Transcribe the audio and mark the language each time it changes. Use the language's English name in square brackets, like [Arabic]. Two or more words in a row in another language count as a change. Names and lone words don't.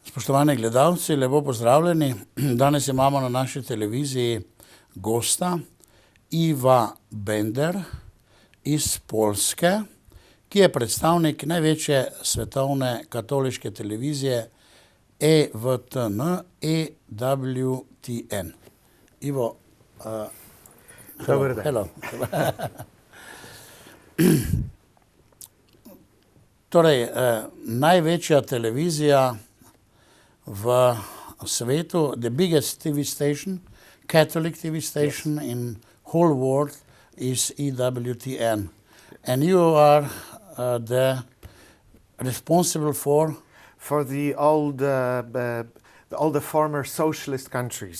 [Slovenian] Spoštovani gledalci, lepo pozdravljeni. Danes imamo na naši televiziji gosta Iwoma Benderjem iz Poljske, ki je predstavnik največje svetovne katoliške televizije EWTN, EWTN. [English] Iwo, hello. [Slovenian] Torej, največja televizija v svetu, [English] the biggest TV station, Catholic TV station in whole world is EWTN. And you are the responsible for all the former socialist countries.